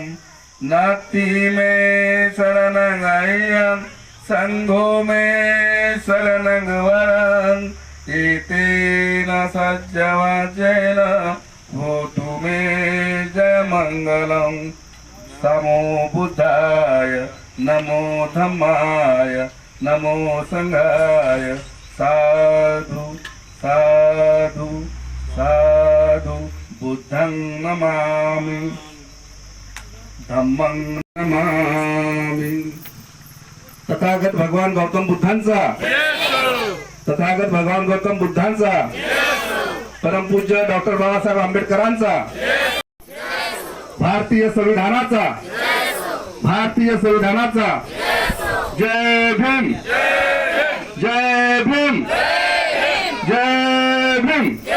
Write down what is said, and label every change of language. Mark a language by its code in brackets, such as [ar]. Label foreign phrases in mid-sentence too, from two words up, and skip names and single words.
[pi] नत्थि मे शरणं संघो मे शरणं वरं एतेन सज्जवचेन भूतु मे जय मंगलम। नमो बुद्धाय नमो धम्माय नमो संघाय साधु साधु साधु बुद्धं नमामि धम्मं नमामि। [mr] तथागत भगवान गौतम बुद्धांचा, तथागत भगवान गौतम बुद्धांचा, परमपूज्य डॉक्टर बाबासाहेब आंबेडकरांचा, भारतीय संविधानाचा, भारतीय संविधानाचा जय भीम, जय भीम, जय भीम।